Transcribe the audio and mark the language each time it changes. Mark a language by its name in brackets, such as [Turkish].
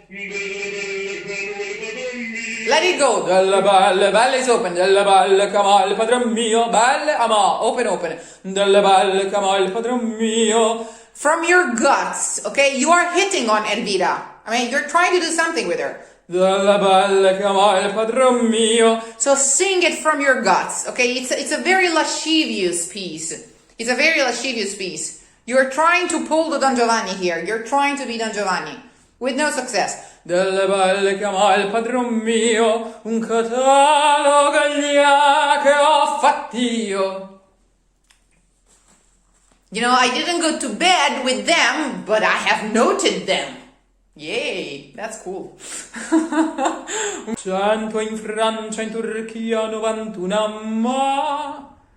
[English] Let it go. [Italian] Delle belle [English] is open. [Italian] Delle belle che amò il padron mio. Belle amò. [English] Open, open. [Italian] Delle belle che amò il padron mio. [English] From your guts, okay? You are hitting on Elvira. I mean, you're trying to do something with her. [Italian] Delle belle che amò il padron mio. [English] So sing it from your guts, okay? It's a very lascivious piece. It's a very lascivious piece. You're trying to pull the Don Giovanni here. You're trying to be Don Giovanni. With no success. [Italian] Delle belle che amò il padron mio, un catalogo gli che ho fatt'io. [English] You know, I didn't go to bed with them, but I have noted them. Yay, that's cool. [Italian] 100 in Francia, in Turchia, 91 a ma.